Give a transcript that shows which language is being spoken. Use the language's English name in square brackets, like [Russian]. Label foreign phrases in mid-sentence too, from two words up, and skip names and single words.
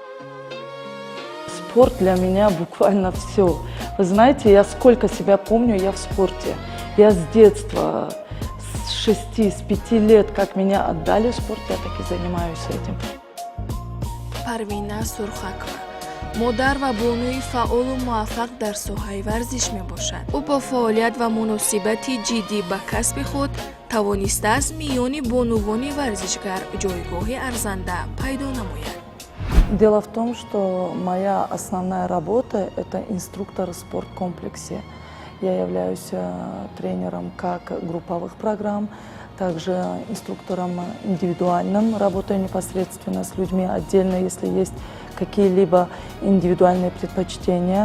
[Russian] Спорт для меня буквально все. Вы знаете, я сколько себя помню, я в спорте. Я с детства, с 6, с 5 лет, как меня отдали в спорт, я так и занимаюсь этим. [Tajik] Парвина Сурхакова модар ва бонуи фаъолу муваффақ дар соҳаи варзиш мебошад. ӯ бо фаъолият ва муносибати ҷиддӣ ба касби худ тавонистааст миёни бонувони варзишгар ҷойгоҳи арзанда пайдо намояд. [Russian] Дело в том, что моя основная работа – это инструктор в спорткомплексе. Я являюсь тренером как групповых программ, также инструктором индивидуальным, работаю непосредственно с людьми отдельно, если есть какие-либо индивидуальные предпочтения.